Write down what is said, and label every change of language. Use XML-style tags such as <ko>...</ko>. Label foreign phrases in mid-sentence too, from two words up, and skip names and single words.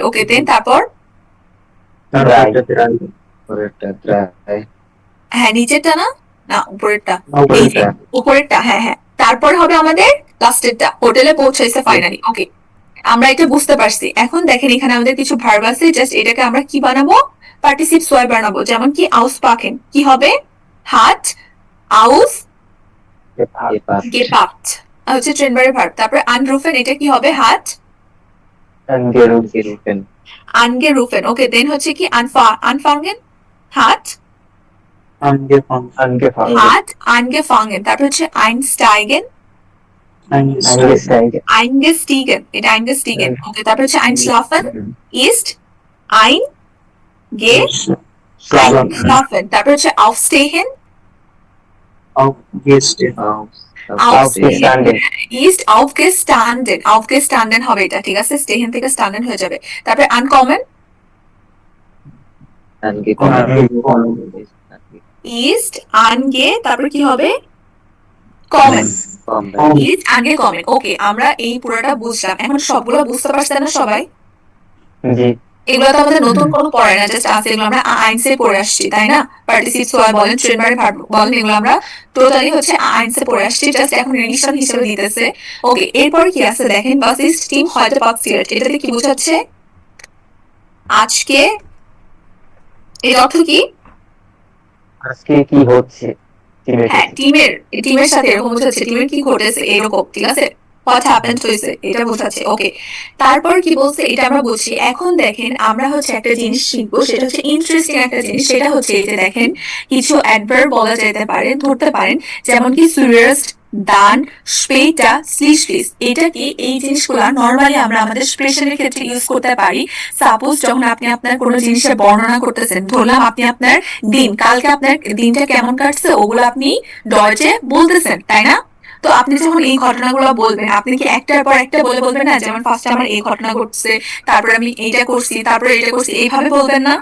<bn>ওকে, দেন তারপর হ্যাঁ নিচেরটা না, না উপরেরটা, এই যে উপরেরটা। হ্যাঁ হ্যাঁ, তারপর হবে আমাদের লাস্টেরটা, হোটেলে পৌঁছাইছে ফাইনালি। ওকে, আমরা এটা বুঝতে পারছি। এখন দেখেন এখানে আমাদের কিছু ভার্ব আছে, জাস্ট এটাকে আমরা কি বানাবো,</bn> <de>Partizip zwei</de> <bn>বানাবো। যেমন কি auspacken কি হবে,</bn> <de>hat ausgepackt</de> <bn>হচ্ছে ট্রেনবারের ভার্ব। তারপরে anrufen এটা কি হবে,</bn> <de>hat angerufen।</de> <bn>ওকে, দেন হচ্ছে কি</bn> <de>anfangen hat angefangen।</de> <bn>তারপর হচ্ছে</bn> <de>einsteigen eingestiegen</de> <bn>এটা eingestiegen। ওকে, তারপর হচ্ছে</bn> <de>einschlafen ist eingeschlafen।</de> <bn>তারপর হচ্ছে</bn> <de>aufstehen ist aufgestanden</de> <bn>হবে এটা, ঠিক আছে? stehen থেকে standen হয়ে যাবে। তারপরে</bn> <de>uncommon ist</de> <bn>তারপর কি হবে, কমন</bn> <de>is angekommen।</de> <bn>ওকে, আমরা এই পুরোটা বুঝলাম। এখন সবগুলো বুঝতে পারছেন না সবাই? এগুলো তো আমাদের নতুন কোনো পড়ে না, জাস্ট আছে এগুলো আমরা আইনসে পড়ে আসছি, তাই না?</bn> <de>Partizip zwei</de> <bn>বলেন, ট্রেনবারের ভার্ব বলেন, এগুলো আমরা টোটালি হচ্ছে আইনসে পড়ে আসছি, জাস্ট এখন রিলেশন হিসেবে দিতেছে। ওকে, এরপর কি আছে দেখেন,</bn> <de>was ist dir heute passiert.</de> <bn>এটাতে কি বোঝাচ্ছে, আজকে। এর অর্থ কি, আজকে কি হচ্ছে, হ্যাঁ টিমের সাথে এরকম বোঝাচ্ছে, টিমের কি ঘটেছে এরকম, ঠিক আছে?</bn> <en>what happened</en> <bn>হয়েছে এটা বোঝাচ্ছে। ওকে, তারপর কি বলছে এটা আমরা বুঝছি। এখন দেখেন আমরা হচ্ছে একটা জিনিস শিখবো, সেটা হচ্ছে ইন্টারেস্টিং একটা জিনিস। সেটা হচ্ছে এই যে দেখেন কিছু অ্যাডভার্ব বলা যেতে পারে, ধরতে পারেন, যেমন কি</bn> <de>zuerst dann später schließlich।</de> <bn>এটা কি এই জিনিসগুলো নরমালি আমরা আমাদের এক্সপ্রেশনের ক্ষেত্রে ইউজ করতে পারি। সাপোজ যখন আপনি আপনার কোনো জিনিসের বর্ণনা করতেছেন, ধরলাম আপনি আপনার দিন, কালকে আপনার দিনটা কেমন কাটছে ওগুলো আপনি ডয়েচে বলতেছেন, তাই না? তো আপনি যখন এই ঘটনাগুলো বলবেন, আপনি কি একটার পর একটা বলবেন না, যেমন ফার্স্টে আমার এই ঘটনা ঘটছে, তারপরে আমি এইটা করছি, তারপরে এটা করছি, এইভাবে বলবেন না?</bn>